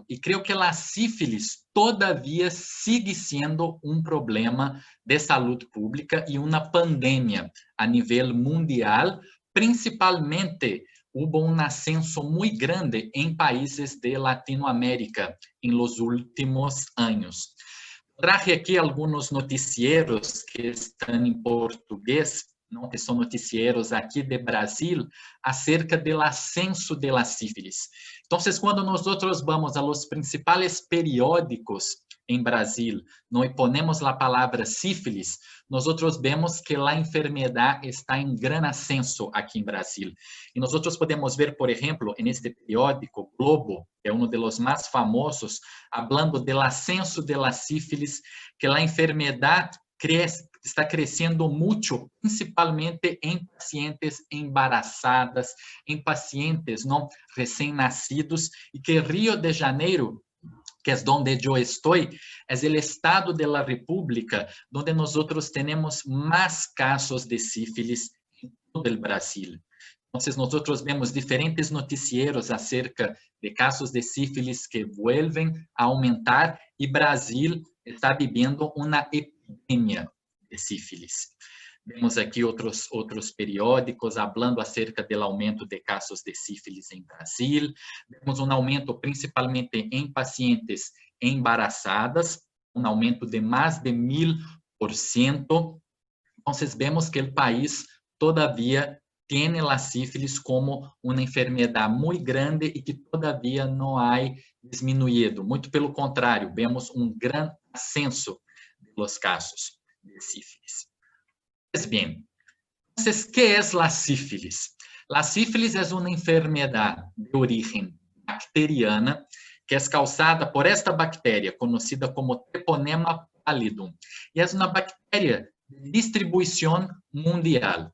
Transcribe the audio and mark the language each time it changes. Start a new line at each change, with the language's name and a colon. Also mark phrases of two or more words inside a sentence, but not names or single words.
Portuguese: E creio que a sífilis todavia sigue sendo um problema de saúde pública e uma pandemia a nível mundial, principalmente houve ascenso muito grande em países de Latinoamérica em los últimos anos. Traje aqui alguns noticieros que estão em português, que são noticieros aqui de Brasil, acerca do ascenso
Spanish: de la
Portuguese: sífilis. Então, quando nós vamos
Spanish: a los
Portuguese: principais periódicos em Brasil, e ponemos a palavra sífilis, nós vemos que a enfermidade está em grande ascenso aqui em Brasil. E nós podemos ver, por exemplo, neste periódico Globo, que é um dos mais famosos, falando do ascenso
Spanish: de la
Portuguese: sífilis, que a enfermidade está crescendo muito, principalmente em pacientes embaraçadas, em pacientes recém-nascidos, e que Rio de Janeiro,
Spanish: que es donde yo estoy, es el estado de la República donde nosotros tenemos más casos de sífilis en todo el Brasil. Entonces, nosotros vemos diferentes noticieros acerca de casos de sífilis que vuelven a aumentar y Brasil está viviendo una epidemia de sífilis.
Portuguese: Vemos aqui outros periódicos
Spanish: hablando acerca
Portuguese: do aumento de casos de sífilis em Brasil. Vemos um aumento principalmente em pacientes embarazadas, um aumento de mais de 1000%. Então, vemos que o país todavia tem a sífilis como uma enfermidade muito grande e que todavia não há diminuído. Muito pelo contrário, vemos um grande ascenso dos casos de sífilis.
Spanish: Pues bien, entonces, ¿qué es la sífilis? La sífilis es una enfermedad de origen bacteriana que es causada por esta bacteria conocida como Treponema pallidum y es una bacteria de distribución mundial.